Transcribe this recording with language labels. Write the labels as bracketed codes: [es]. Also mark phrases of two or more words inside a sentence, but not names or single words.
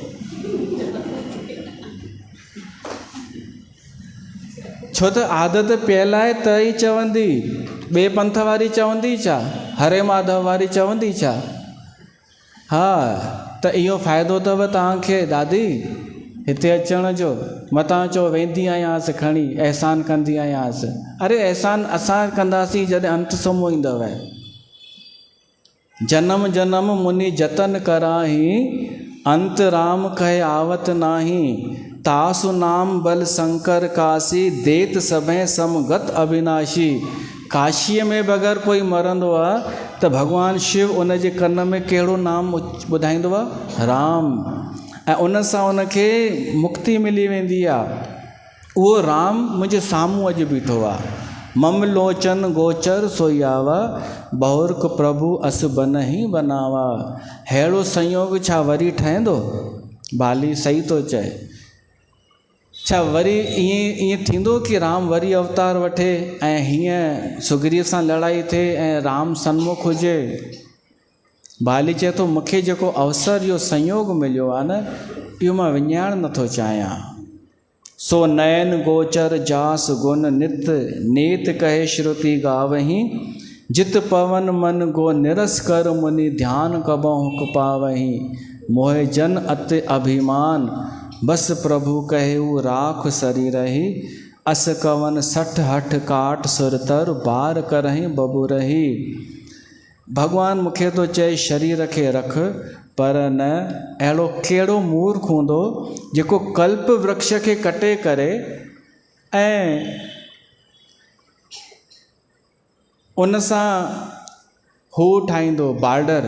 [sd] छो त आदत पियल आहे त ई चवंदी, ॿिए पंथ वारी चवंदी छा? हरे माधव वारी चवंदी छा? हा, त इहो फ़ाइदो अथव तव्हांखे दादी हिते अचण जो। मतां चओ वेंदी आयांसि खणी, अहसान कंदी आयांसि। अरे अहसान असां कंदासीं जॾहिं अंत समो ईंदव। [awa] जन्म जन्म मुनि जतन कराही, अंत राम कहे आवत नाही। तासु नाम बल शंकर काशी, देत सभे समगत अविनाशी। [sd] काशीअ में बि अगरि कोई मरंदो आहे त भॻवानु शिव उन जे कन में कहिड़ो नाम ॿुधाईंदो आहे? राम। ऐं उन सां उनखे मुक्ति मिली वेंदी आहे। उहो राम मुंहिंजे साम्हूं अॼु बीठो आहे। [awa] मम लोचन गोचर सोयावा, बहुर्क प्रभु अस बन ही बनावा। [sd] अहिड़ो संयोग छा वरी ठहंदो? बाली सही थो चए। छा वरी ईअं थींदो कि राम वरी अवतार वठे ऐं हीअं सुग्रीव सां लड़ाई थिए ऐं राम सन्मुख हुजे? बाली चए थो मूंखे जेको अवसर इहो संयोग मिलियो आहे न, इहो मां विञाइणु नथो चाहियां। [awa] सो नयन गोचर जास गुण नित, नेत कहे श्रुति गावहीं। जित पवन मन गो निरस कर, मुनि ध्यान कबहु हुक पावहीं। मोहे जन अति अभिमान, बस प्रभु कहेऊ राख शरीरहि। अस कवन सठ हठ काट सुरतर, बार करहीं बबुरही। [sd] भगवान मूंखे तो चए शरीर खे रख, पर न अहिड़ो कहिड़ो मूर्ख हूंदो जेको कल्प वृक्ष खे कटे करे ऐं उन सां हू ठाहींदो बॉर्डर।